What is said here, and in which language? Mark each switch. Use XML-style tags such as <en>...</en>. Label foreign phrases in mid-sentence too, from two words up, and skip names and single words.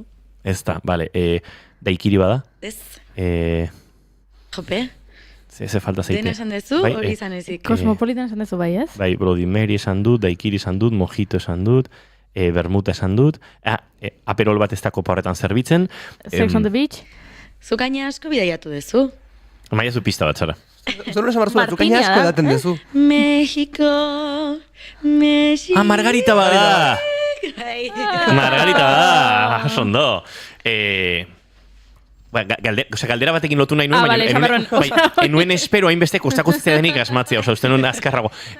<eu>Ez da, bale. Daikiri bada? Ez. Jope? Ze falta zaite. Dena esan dezu, hori izan ezik. Cosmopolitan esan dezu, bai ez? Bai, Bloody Mary esan dut, Daikiri esan dut, Mojito esan dut, bermuta esan dut, aperol bat ez da kopa horretan zerbitzen. Sex on the beach? Zukaina asko bidaiatu dezu. Maia zu pista bat zara. Zoro esan barzu, zukaina asko edaten dezu. México. Margarita bada! Margarita bada, sondo. Galdera batekin lotu nahi nuen, enuen espero hainbeste kostako zitzaidanik asmatzea, uste nuen azkarrago.</eu>